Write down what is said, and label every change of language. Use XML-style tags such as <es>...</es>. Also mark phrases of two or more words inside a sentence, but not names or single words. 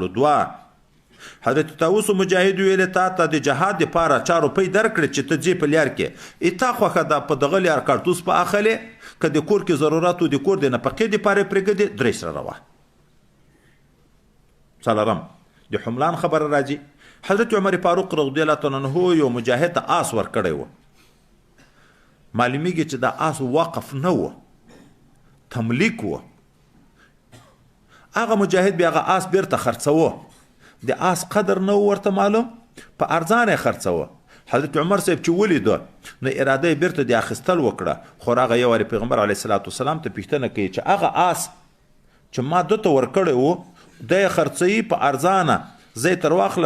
<ps>دوه، حضرت طاووس مجاهد ویلې تا ته د جهاد دپاره چا روپۍ درکړې چې ته ځې په لیار کې، اتا خوښه ده په دغه لیار کارتوس په اخلې، که د کور کې ضرورت و د کور د نفقې دپاره یې پرېږدې، درې سره روه. څلورم، د حملان خبره راځي. حضرت عمر فاروق</ps> <ar>رضی الله تعالی عنه</ar> <ps>یو مجاهد ته آس ورکړی و. معلومیږي چې دا آس وقف نه و، تملیک و. هغه مجاهد بیا هغه آس بیرته خرڅوه، د آس قدر نه ورته معلوم، په ارزانه یې خرڅوه. حضرت عمر صاحب چې ولیده نو اراده یې بیرته د اخیستل وکړه، خو هغه یو وارې پیغمبر</ps> <ar>علیه الصلاة والسلام</ar> <ps>ته پوښتنه کوي چې هغه آس چې ما ده ته ورکړی و دی یې خرڅوي په ارزانه، زه یې تر واخلم.</ps>